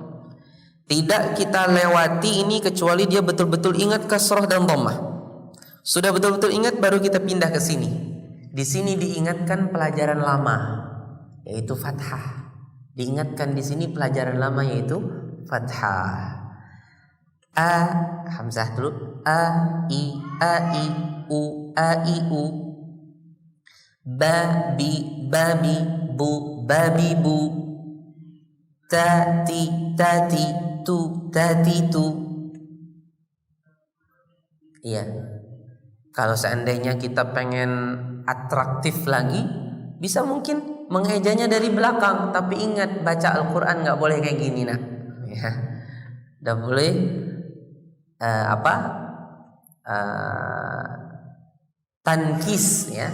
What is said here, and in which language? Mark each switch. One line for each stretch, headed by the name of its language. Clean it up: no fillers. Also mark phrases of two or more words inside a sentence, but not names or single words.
Indonesian: Tidak kita lewati ini kecuali dia betul-betul ingat kasroh dan dhammah. Sudah betul-betul ingat baru kita pindah ke sini. Di sini diingatkan pelajaran lama yaitu fathah. Diingatkan di sini pelajaran lama yaitu fathah. A hamzah dulu.
Arabic: A i u babi bu babi bu tati tu iya.
Indonesian: Kalau seandainya kita pengen atraktif lagi, bisa mungkin mengejanya dari belakang, tapi ingat baca Al-Quran nggak boleh kayak gini nak ya. Nggak boleh tankis ya.